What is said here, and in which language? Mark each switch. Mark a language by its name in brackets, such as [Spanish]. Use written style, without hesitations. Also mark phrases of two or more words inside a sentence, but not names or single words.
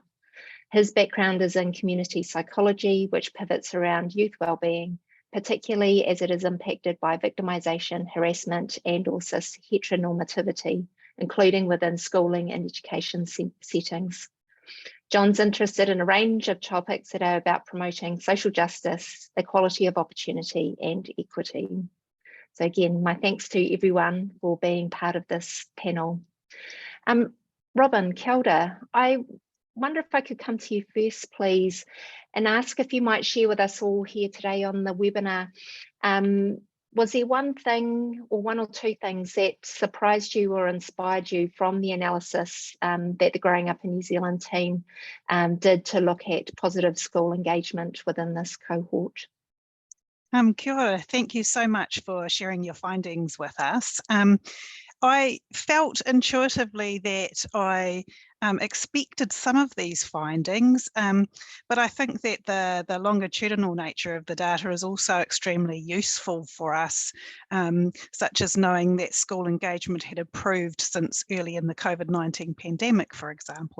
[English] His background is in community psychology, which pivots around youth wellbeing, particularly as it is impacted by victimisation, harassment, and or cis heteronormativity, including within schooling and education settings. John's interested in a range of topics that are about promoting social justice, equality of opportunity, and equity. So again, my thanks to everyone for being part of this panel. Robin, [Māori] kia ora. [English] I wonder if I could come to you first, please, and ask if you might share with us all here today on the webinar. Was there one thing or one or two things that surprised you or inspired you from the analysis that the Growing Up in New Zealand team did to look at positive school engagement within this cohort? [Māori] Kia ora. [English] Thank you so much for sharing your findings with us. I felt intuitively that I expected some of these findings, but I think that the longitudinal nature of the data is also extremely useful for us, such as knowing that school engagement had improved since early in the COVID-19 pandemic, for example.